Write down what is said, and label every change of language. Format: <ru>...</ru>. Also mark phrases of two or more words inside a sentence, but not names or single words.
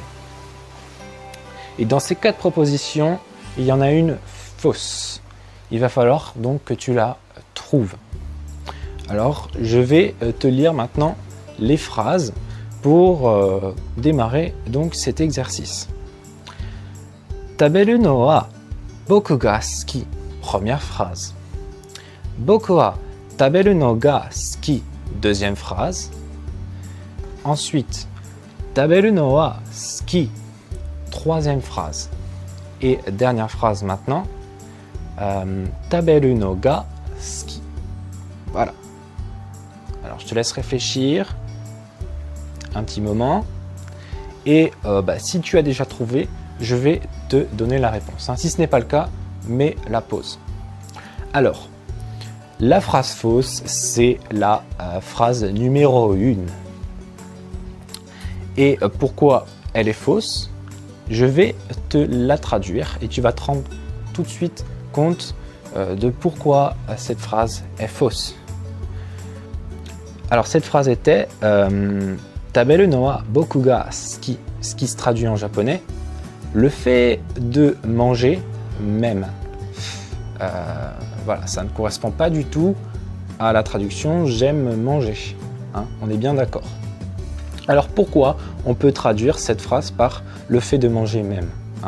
<fr>Et dans ces 4 propositions, il y en a une fausse. Il va falloir donc que tu la trouves. Alors, je vais te lire maintenant les phrases pour démarrer donc cet exercice.</fr> <ja>食べるのは僕が好き.</ja> <fr>Première phrase.</fr> <ja>僕は食べるのが好き.</ja> <fr>Deuxième phrase. Ensuite,</fr> <ja>食べるのは好き.</ja> <fr>Troisième phrase. Et dernière phrase maintenant.</fr> <ja>食べるのが好き.</ja> <fr>Voilà. Alors, je te laisse réfléchir un petit moment. Et si tu as déjà trouvé, je vais te donner la réponse. Si ce n'est pas le cas, mets la pause. Alors, la phrase fausse, c'est la phrase numéro 1. Et pourquoi elle est fausse? Je vais te la traduire et tu vas te rendre tout de suite compte de pourquoi cette phrase est fausse. Alors, cette phrase était</fr> <ja>食べるのは僕が好き,</ja> <fr>ce qui se traduit en japonais. Le fait de manger même. Voilà, ça ne correspond pas du tout à la traduction « j'aime manger ». Hein, on est bien d'accord. Alors pourquoi on peut traduire cette phrase par « le fait de manger même hein ».</fr>